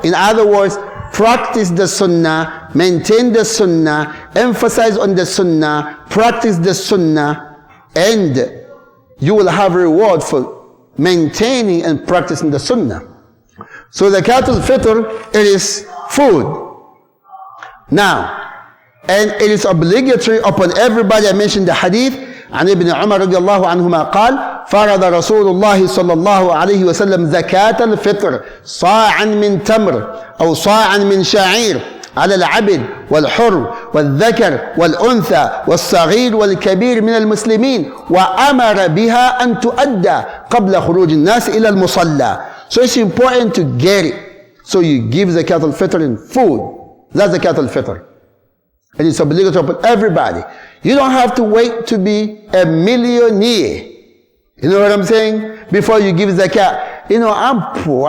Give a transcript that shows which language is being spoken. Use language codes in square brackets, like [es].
[en] In other words, practice the sunnah, maintain the sunnah, emphasize on the sunnah, practice the sunnah, and you will have reward for maintaining and practicing the sunnah. So Zakat al-Fitr, it is food. Now, and it is obligatory upon everybody. I mentioned the hadith [ar] عن ابن عمر رضي الله عنهما قال فرض رسول الله صلى الله عليه وسلم زكاة الفطر صاعا من تمر أو صاعا من شعير على العبد والحر والذكر والأنثى والصغير والكبير من المسلمين وأمر بها أن تؤدى قبل خروج الناس إلى المصلى. [en] So it's important to get it. So you give Zakat al-Fitr in food. That's Zakat al-Fitr. And it's obligatory upon everybody. You don't have to wait to be a millionaire. You know what I'm saying? Before you give zakat. You know, I'm poor.